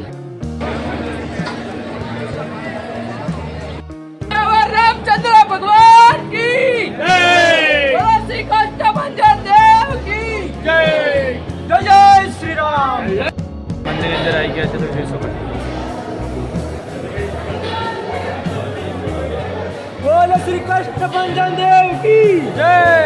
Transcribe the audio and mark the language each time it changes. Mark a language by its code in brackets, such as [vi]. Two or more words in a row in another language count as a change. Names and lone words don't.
[hi] रामचंद्र भगवान की जय. श्री कष्टभंजन देव की जय. जय श्री राम. [gu] મંદિર અંદર આવી ગયા છે તો જોઈ શકો. [hi] बोलो श्री कष्टभंजन देव की जय.